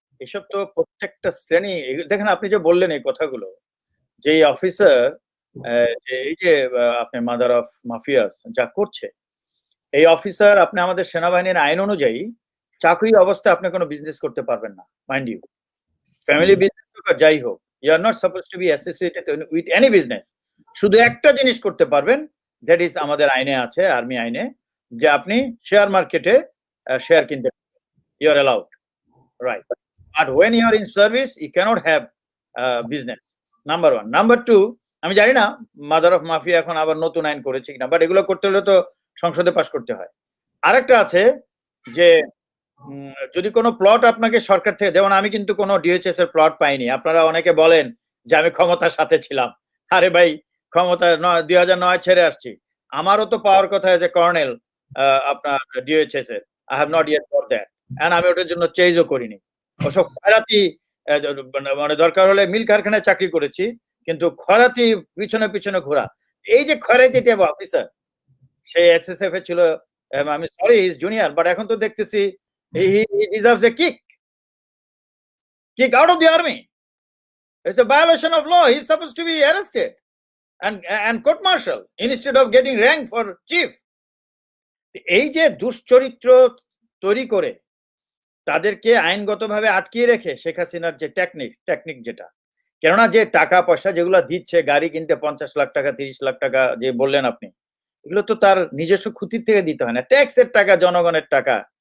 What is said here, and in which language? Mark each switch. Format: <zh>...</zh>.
<bn>এসব তো প্রত্যেকটা শ্রেণী, দেখেন আপনি যে বললেন এই কথাগুলো, যে অফিসার এই যে আপনি মাদার অফ মাফিয়াস যা করছে, এই অফিসার আপনি আমাদের সেনাবাহিনীর আইন অনুযায়ী চাকরি অবস্থায় আপনি কোনো বিজনেস করতে পারবেন না,</bn> <en>mind you,</en> <bn>ফ্যামিলি বিজনেস হোক আর যাই হোক,</bn> <en>You are not suppose to be associated with any business.</en> <bn>শুধু একটা জিনিস করতে পারবেন,</bn> <en>that is</en> <bn>আমাদের আইনে আছে, আর্মি আইনে, যে আপনি শেয়ার মার্কেটে শেয়ার কিনতে পারবেন।</bn> <en>you are allowed, right? But when you are in service, you cannot have business. Number one. Number two,</en> <bn>আমি জানি না মাদার অফ মাফিয়া এখন আবার নতুন আইন করেছে কিনা, বাট এগুলো করতে হলে তো সংসদে পাস করতে হয়। আরেকটা আছে যে যদি কোনো প্লট আপনাকে সরকার থেকে, যেমন আমি কিন্তু কোনো ডিএইচএস এর প্লট পাইনি। আপনারা অনেকে বলেন যে আমি ক্ষমতার সাথে ছিলাম। আরে ভাই, ক্ষমতা 2009 ছেড়ে আসছি। আমারও তো পাওয়ার কথা</bn> <en>as a colonel</en> <bn>আপনার ডিএইচএস এর।</bn> <en>I have not yet got that, and</en> <bn>আমি ওটার জন্য চেজও করিনি। ওসব খয়রাতি, মানে দরকার হলে মিল কারখানায় চাকরি করেছি, কিন্তু খয়রাতি পিছনে পিছনে ঘোরা, এই যে খয়রাতি টাইপ অফিসার, সে এসএসএফ এ ছিল।</bn> <en>আমি sorry, is junior, but</en> <bn>এখন তো দেখতেছি</bn> <en>he deserves a kick out of the army. It's a violation of law. He's supposed to be arrested and court-martial instead of getting rank for chief.</en> <bn>এই যে দুশ্চরিত্র তৈরি করে তাদেরকে আইনগতভাবে আটকিয়ে রেখে শেখ হাসিনার যে টেকনিক যেটা, কেননা যে টাকা পয়সা যেগুলো দিচ্ছে, গাড়ি কিনতে 50 লাখ টাকা 30 লাখ টাকা যে বললেন আপনি, এগুলো তো তার নিজস্ব খুঁতির থেকে দিতে হয় না, ট্যাক্সের টাকা, জনগণের টাকা।</bn>